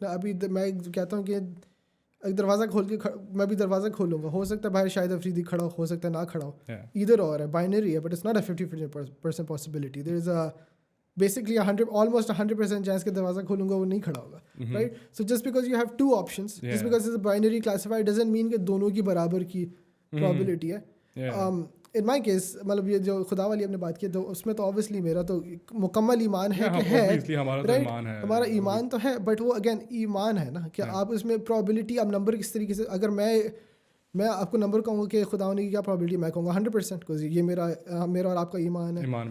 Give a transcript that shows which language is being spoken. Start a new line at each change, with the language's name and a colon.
Urdu: نا ابھی میں کہتا ہوں کہ ایک دروازہ کھول کے میں بھی دروازہ کھولوں گا, ہو سکتا ہے باہر شاہد افریدی کھڑا ہو سکتا ہے نہ کھڑا ہو, ادھر اور ہے, بائنری ہے,
English: But it's not a 50% possibility. There is a basically almost 100% chance
Urdu: کہ دروازہ کھولوں گا وہ نہیں کھڑا ہوگا,
English: right? So just because you have two options, just because it's a binary classifier doesn't mean
Urdu: کہ دونوں کی برابر کی probability ہے.
English: In my case
Urdu: مطلب یہ جو خدا والی آپ نے بات کی تو اس میں تو obviously میرا تو مکمل ایمان ہے کہ ہے, ہمارا ایمان تو ہے, بٹ وہ اگین ایمان ہے نا کہ آپ اس میں probability آپ نمبر کس طریقے سے, اگر میں آپ کو نمبر کہوں گا کہ خدا نے کی کیا probability, میں کہوں گا 100%, because یہ میرا اور آپ کا ایمان ہے.